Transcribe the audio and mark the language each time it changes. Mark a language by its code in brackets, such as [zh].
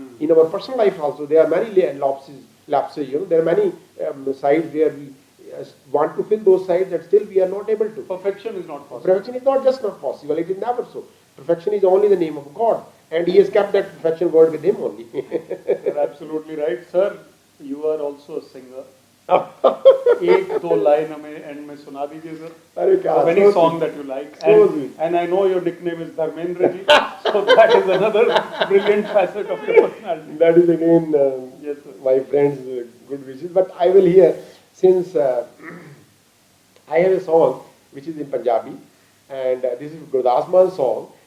[en] In our personal life also, there are many lapses. There are many sides where we want to fill those sides, and still we are not able to. Perfection is not possible. Perfection is not just not possible, it is never so. Perfection is only the name of God, and He has kept that perfection word with Him only. You're absolutely right, sir. You are also a singer. [hi] एक दो line हमें and में सुना दीजिए sir. अरे क्या, [en] any song that you like. And I know your nickname is Dharmendra ji, so that is another brilliant facet of your personality. That is again yes, sir. My friend's good wishes. But I will hear, since I have a song which is in Punjabi, and this is Gurdas Man's song.